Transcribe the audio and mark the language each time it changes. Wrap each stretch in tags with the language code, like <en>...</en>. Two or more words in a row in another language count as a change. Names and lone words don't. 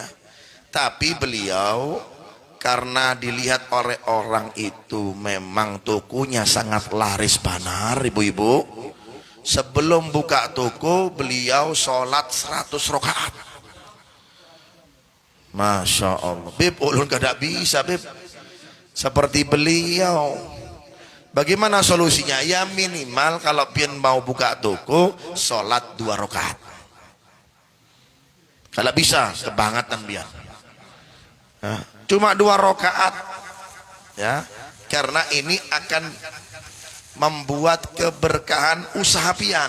<id>Tapi beliau karena dilihat oleh orang itu memang tokonya sangat laris banar, ibu-ibu, sebelum buka toko beliau sholat 100 rakaat.</id> <ar>ما شاء الله,</ar> <bjn>Beb, ulun kada bisa, Beb,</bjn> <id>seperti beliau. Bagaimana solusinya? Ya minimal kalau pian mau buka toko, sholat 2 rakaat. Kalau bisa, kebangetan pian. Cuma 2 rakaat, ya, karena ini akan membuat keberkahan usaha pian.</id>